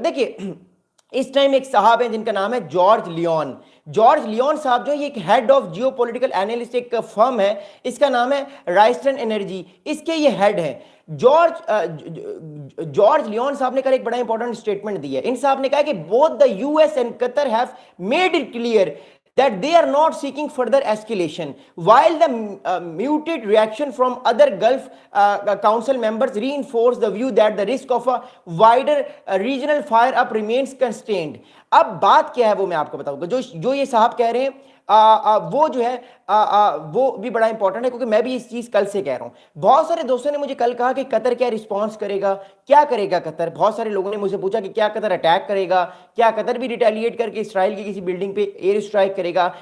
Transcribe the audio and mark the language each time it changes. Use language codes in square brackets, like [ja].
[ur] دیکھیے اس ٹائم ایک صاحب ہیں جن کا نام ہے جارج لیون. جارج لیون صاحب جو ہے یہ ایک head of Jio political analyst ایک فرم ہے, اس کا نام ہے رائسٹن انرجی, اس کے یہ ہیڈ ہیں. جارج لیون صاحب نے کل ایک بڑا امپورٹنٹ اسٹیٹمنٹ دی ہے. [en] ان صاحب نے کہا کہ both the US and Qatar have made it clear that they are not seeking further escalation, while the muted reaction from other Gulf Council members reinforce the view that the risk of a wider regional fire-up remains constrained. [ur] اب بات کیا ہے وہ میں آپ کو بتاؤں گا. جو یہ صاحب کہہ رہے ہیں وہ جو ہے وہ بھی بڑا امپورٹنٹ ہے, کیونکہ میں بھی اس چیز کل سے کہہ رہا ہوں. بہت سارے دوستوں نے مجھے کل کہا کہ قطر کیا رسپانس کرے گا, کیا کرے گا قطر. بہت سارے لوگوں نے مجھ سے پوچھا کہ کیا قطر اٹیک کرے گا, کیا قطر بھی ریٹیلیٹ کر کے اسرائیل کی کسی بلڈنگ پہ ایئر اسٹرائک کرے گا.